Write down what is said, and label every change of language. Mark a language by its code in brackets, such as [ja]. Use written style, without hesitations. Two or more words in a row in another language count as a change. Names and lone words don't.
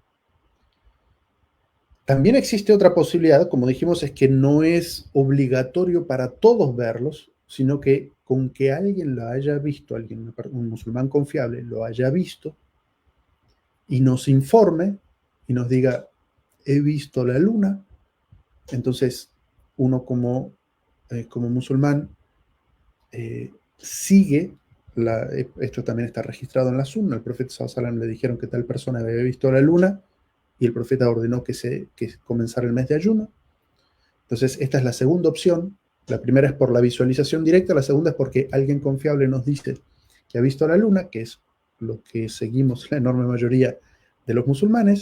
[es] También existe otra posibilidad, como dijimos, es que no es obligatorio para todos verlos, sino que con que alguien lo haya visto, un musulmán confiable lo haya visto y nos informe y nos diga, he visto la luna, entonces uno como musulmán sigue, esto también está registrado en la Sunna, el profeta [ar] صلى الله عليه وسلم [es] le dijeron que tal persona había visto la luna y el profeta ordenó que comenzara el mes de ayuno. Entonces, esta es la segunda opción. La primera es por la visualización directa, la segunda es porque alguien confiable nos dice que ha visto la luna, que es lo que seguimos la enorme mayoría de los musulmanes.